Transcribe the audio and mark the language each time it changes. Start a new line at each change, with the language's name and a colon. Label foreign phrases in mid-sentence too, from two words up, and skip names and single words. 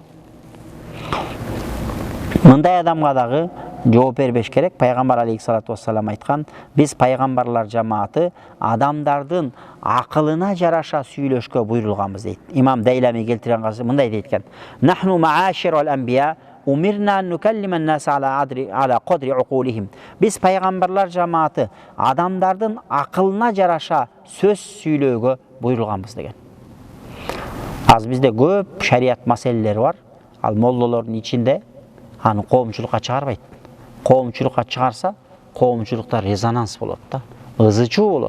Kyrgyz: Мындай адамга дагы жооп бербеш керек. Пайгамбар
Arabic: عليه الصلاة والسلام
Kyrgyz: айткан, биз пайгамбарлар жамааты адамдардын акылына жараша сүйлөшкө буйрулганбыз дейт. Имам Дейлами келтирген касы мындай дейт экен.
Arabic: نحن معاشر الأنبياء أمرنا نكلم الناس على قدر عقولهم.
Kyrgyz: Биз пайгамбарлар жамааты адамдардын акылына жараша сөз сүйлөөгө буйрулганбыз деген. Аз бизде көп шарият маселелери бар. Ал молдолордун ичинде аны коомчулукка чыгарбайт. Коомчулукка чыгарса, коомчулукта резонанс болот да, ызычуу болот.